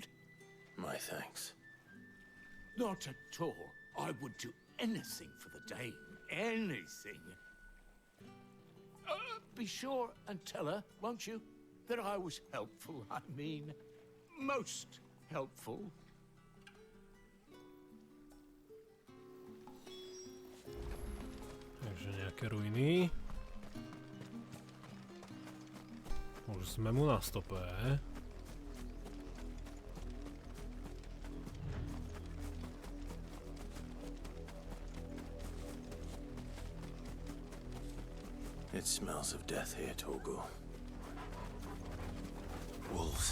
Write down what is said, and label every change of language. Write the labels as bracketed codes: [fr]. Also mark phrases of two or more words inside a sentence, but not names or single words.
[en] My thanks. Not at all. I would do anything for the Dame. Anything. Be sure and tell her, won't you, that I was helpful. I mean, most helpful. [sk] Takže nejaké ruiny. Už sme mu na stope. [en] It smells of death here, Torgal. Wolves.